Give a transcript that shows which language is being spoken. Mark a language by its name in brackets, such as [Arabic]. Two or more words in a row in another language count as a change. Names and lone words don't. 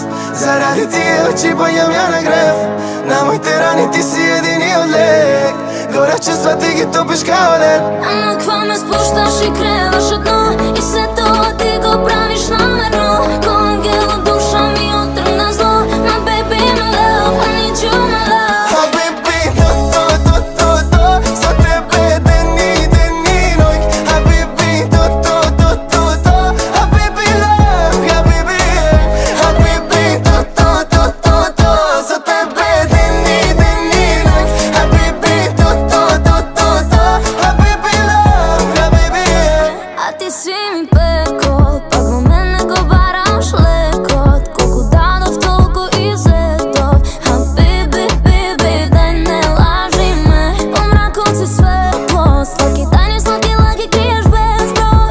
[Macedonian] Заради тия очи боям я на грев. На моите рани ти си единиот лек. Горе чувства ти ги топиш као лед. Ама ква ме спушташ и креваш од дно. И се тоа ти го правиш намерно. Ко ангел од душа ми отргна зло. [English] My baby, my love, I need you, my love. [Macedonian] А baby, то за тебе дени ноќ. А baby, то а [English] baby love, [Macedonian] а baby, а baby, то за тебе дени ноќ. А baby, то а [English] baby love, [Macedonian] а baby. А ти си ми пекол, пак во мене го бараш лекот. Колку дадов, толку изетов. А baby, дај не лажи ме. Во мракот си светло, сладки тајни, сладки лаги криеш без број.